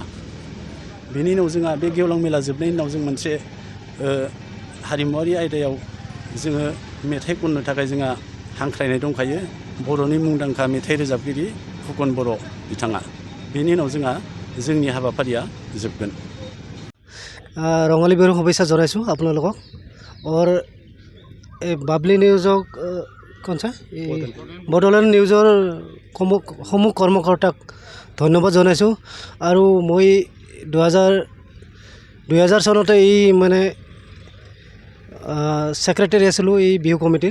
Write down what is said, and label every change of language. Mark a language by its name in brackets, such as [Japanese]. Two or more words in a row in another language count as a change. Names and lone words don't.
[Bodo] बेनि उनाव जोंहा बे गेवलां मेला जोबनायनि उनाव जों मोनसे हारिमुवारि आयदायाव जोङो मेथाइ खननो थाखाय जोंहा हांख्रायनाय दंखायो बर'नि मुंदांखा मेथाइ रोजाबगिरि फुकन बर' बिथाङा। बेनि उनाव जोंहा जोंनि हाबाफारिया जोबगोन। [Assamese] ৰঙালী বিহুৰ শুভেচ্ছা জনাইছোঁ আপোনালোকক और বাবলি নিউজক কনচা বডোলেণ্ড নিউজৰ সমূহ কৰ্মকৰ্তাক ধন্যবাদ জনাইছোঁ আৰু মই 2000 চনতে এই মানে সেক্ৰেটাৰী আছিলোঁ এই বিহু কমিটিৰ।